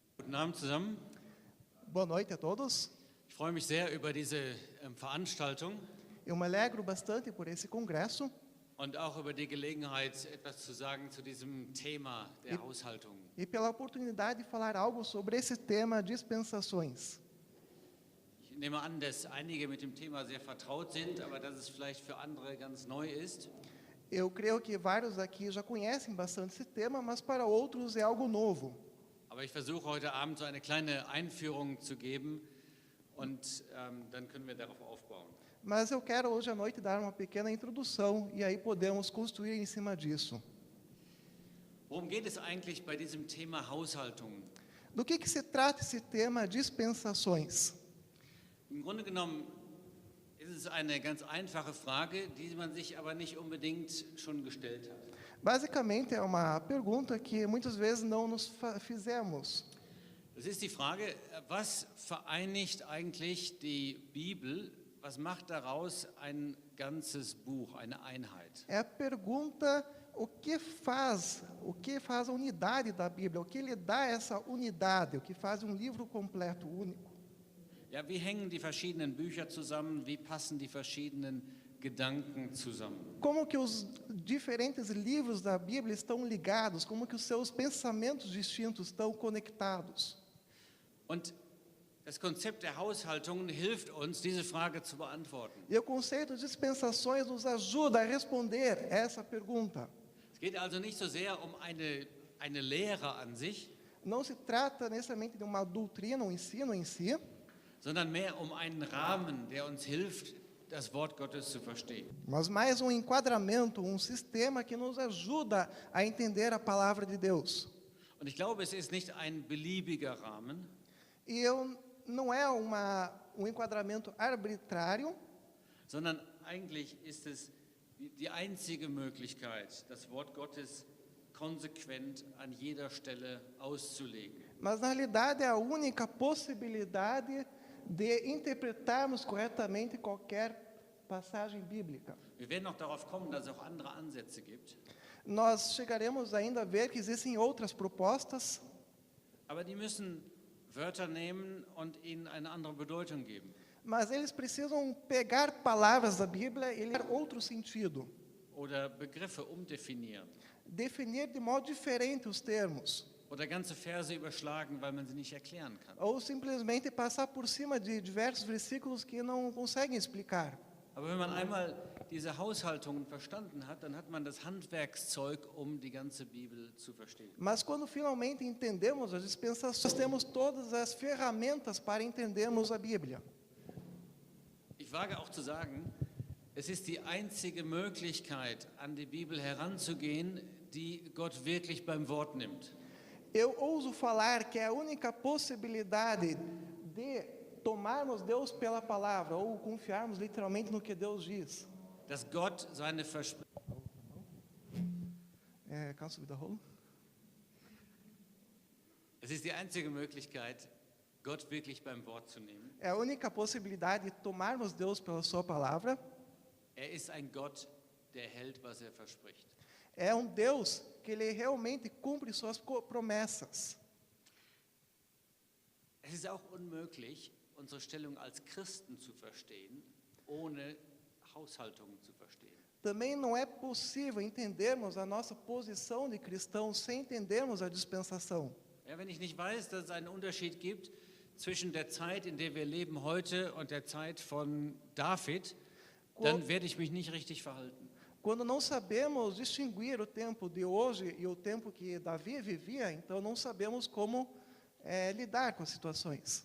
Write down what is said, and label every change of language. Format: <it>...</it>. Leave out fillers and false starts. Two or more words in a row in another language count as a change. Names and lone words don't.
<de>Guten Abend zusammen.</de> <pt>Boa noite a todos.</pt> <de>Ich freue mich sehr über diese Veranstaltung</de> <pt>Eu me alegro bastante por esse congresso</pt> <de>und auch über die Gelegenheit, etwas zu sagen zu diesem Thema der Haushaltung.</de> <pt>e pela oportunidade de falar algo sobre esse tema dispensações.</pt> <de>Ich nehme an, dass einige mit dem Thema sehr vertraut sind, aber dass es vielleicht für andere ganz neu ist.</de> <pt>Eu creio que vários aqui já conhecem bastante esse tema, mas para outros é algo novo.</pt> <de>Aber ich versuche heute Abend so eine kleine Einführung zu geben und dann können wir darauf aufbauen.</de> <pt>Mas eu quero hoje à noite dar uma pequena introdução e aí podemos construir em cima disso.</pt> <de>Worum geht es eigentlich bei diesem Thema Haushaltung?</de> <pt>Do que se trata esse tema dispensações?</pt> <de>Im Grunde genommen ist es eine ganz einfache Frage, die man sich aber nicht unbedingt schon gestellt hat.</de> <pt>Basicamente é uma pergunta que muitas vezes não nos fizemos.</pt> <de>Das ist die Frage, was vereinigt eigentlich die Bibel? Was macht daraus ein ganzes Buch, eine Einheit?</de> <pt>É a pergunta o que faz a unidade da Bíblia, o que lhe dá essa unidade, o que faz um livro completo, único.</pt> <de>Ja, wie hängen die verschiedenen Bücher zusammen? Wie passen die verschiedenen Gedanken zusammen?</de> <pt>Como que os diferentes livros da Bíblia estão ligados, como que os seus pensamentos distintos estão conectados.</pt> <de>Und das Konzept der Haushaltung hilft uns, diese Frage zu beantworten.</de> <pt>E o conceito de dispensações nos ajuda a responder essa pergunta.</pt> <de>Es geht also nicht so sehr um eine Lehre an sich,</de> <pt>Não se trata necessariamente de uma doutrina, um ensino em si,</pt> <de>sondern mehr um einen Rahmen, der uns hilft, das Wort Gottes zu verstehen.</de> <pt>mas mais um enquadramento, um sistema que nos ajuda a entender a palavra de Deus.</pt> <de>Und ich glaube, es ist nicht ein beliebiger Rahmen,</de> <pt>E não é um enquadramento arbitrário,</pt> <de>sondern eigentlich ist es die einzige Möglichkeit, das Wort Gottes konsequent an jeder Stelle auszulegen.</de> <pt>mas na realidade é a única possibilidade de interpretarmos corretamente qualquer passagem bíblica.</pt> <de>Wir werden noch darauf kommen, dass es auch andere Ansätze gibt,</de> <pt>Nós chegaremos ainda a ver que existem outras propostas,</pt> <de>aber die müssen Wörter nehmen und ihnen eine andere Bedeutung geben.</de> <pt>mas eles precisam pegar palavras da Bíblia e lhe dar outro sentido,</pt> <de>Oder Begriffe umdefinieren.</de> <pt>definir de modo diferente os termos,</pt> <de>Oder ganze Verse überschlagen, weil man sie nicht erklären kann.</de> <pt>ou simplesmente passar por cima de diversos versículos que não conseguem explicar.</pt> <de>Aber wenn man einmal diese Haushaltungen verstanden hat, dann hat man das Handwerkszeug, um die ganze Bibel zu verstehen.</de> <pt>Mas quando finalmente entendemos as dispensações, temos todas as ferramentas para entendermos a Bíblia.</pt> <de>Ich wage auch zu sagen, es ist die einzige Möglichkeit, an die Bibel heranzugehen, die Gott wirklich beim Wort nimmt.</de> <pt>Eu ouso falar que é a única possibilidade de tomarmos Deus pela palavra ou confiarmos literalmente no que Deus diz.</pt> <de>Dass Gott seine Versprechen. Kannst du wiederholen? Es ist die einzige Möglichkeit, Gott wirklich beim Wort zu nehmen.</de> <pt>É a única possibilidade de tomarmos Deus pela sua palavra.</pt> <de>Er ist ein Gott, der hält, was er verspricht.</de> <pt>É um Deus que ele realmente cumpre suas promessas.</pt> <de>Es ist auch unmöglich, unsere Stellung als Christen zu verstehen, ohne Haushaltungen zu verstehen.</de> <pt>Também não é possível entendermos a nossa posição de cristãos sem entendermos a dispensação.</pt> <de>Ja, wenn ich nicht weiß, dass es einen Unterschied gibt zwischen der Zeit, in der wir leben heute und der Zeit von David, dann werde ich mich nicht richtig verhalten.</de> <pt>Quando não sabemos distinguir o tempo de hoje e o tempo que Davi vivia, então não sabemos como lidar com as situações.</pt>